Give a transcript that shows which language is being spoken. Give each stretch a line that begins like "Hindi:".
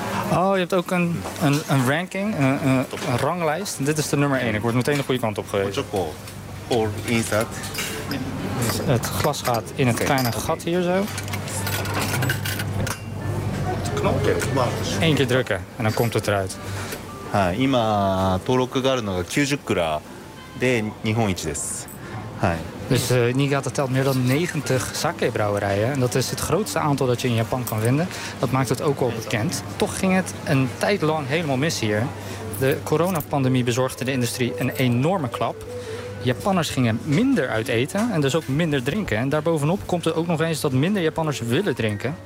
Dutch: Oh, je hebt ook een ranking, een ranglijst. Dit is de nummer 1. Ik word meteen de goede kant op geweest. Or inzet. Dus het glas gaat in het kleine gat hier zo. Knopje. Eén keer drukken en dan komt het eruit.
Japanese: Ja, 今登録があるのが90クラで日本一です。
Dutch: Dus Niigata telt meer dan 90 sake-brouwerijen. En dat is het grootste aantal dat je in Japan kan vinden. Dat maakt het ook wel bekend. Toch ging het een tijd lang helemaal mis hier. De coronapandemie bezorgde de industrie een enorme klap. Japanners gingen minder uit eten en dus ook minder drinken. En daarbovenop komt het ook nog eens dat minder Japanners willen drinken.